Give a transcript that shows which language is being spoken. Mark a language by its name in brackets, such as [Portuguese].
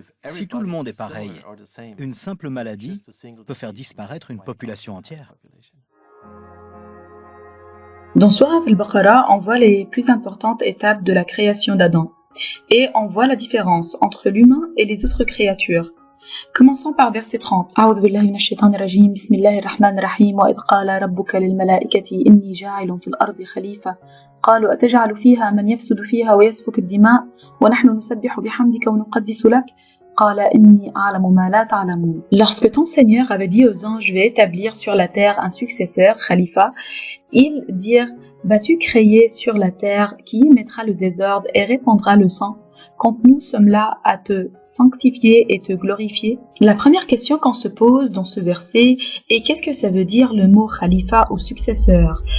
[French] Si tout le monde est pareil, une simple maladie peut faire disparaître une population entière. Dans Surat al-Baqarah, on voit les plus importantes étapes de la création d'Adam. Et on voit la différence entre l'humain et les autres créatures. Commençons par verset 30. [Arabic] أعوذ بالله من الشيطان الرجيم بسم الله الرحمن الرحيم وإذ قال ربك للملائكة إني جاعل في الأرض خليفة قالوا أتجعل فيها من يفسد فيها ويسفك الدماء ونحن نسبح بحمدك ونقدس لك قال إني أعلم ما لا تعلمون. [French] Lorsque ton Seigneur avait dit aux anges, je vais établir sur la terre un successeur, Khalifa, ils dirent, vas-tu créer sur la terre qui y mettra le désordre et répandra le sang quand nous sommes là à te sanctifier et te glorifier? La première question qu'on se pose dans ce verset est qu'est-ce que ça veut dire le mot Khalifa ou successeur?